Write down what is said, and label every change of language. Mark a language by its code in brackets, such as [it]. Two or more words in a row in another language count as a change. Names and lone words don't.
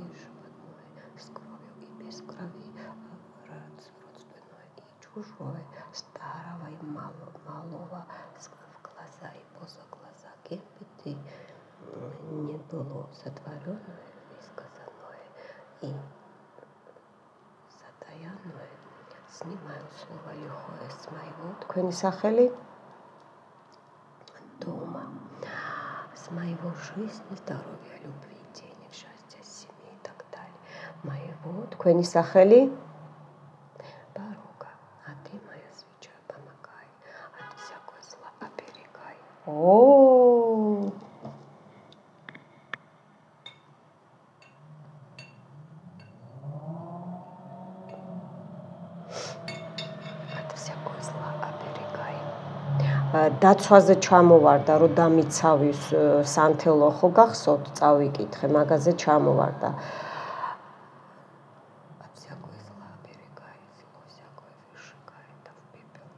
[ru] с кровью и без крови, родственное и чужое, старого и малого, в глаза и поза глаза, кем бы ты не было сотворенное, высказанное и затаянное, снимаю слово лихое с моего. [ka] Თქვენი სახელი? [ru] Дома. С моего жизни, здоровья, любви, денег, счастья, семьи и так далее. Моего. [ka] Თქვენი სახელი? [ru] Порога. А ты, моя свеча, помогай. От всякого зла оберегай. О. От всякого зла оберегай. [ka] დაცვაზე ჩამოვარდა, რომ დამიცავი სანთელო ხო გახსოვთ, წავიკითხე, მაგაზე ჩამოვარდა. [ru] От всякого зла оберегай, зло всякое выжигай, да в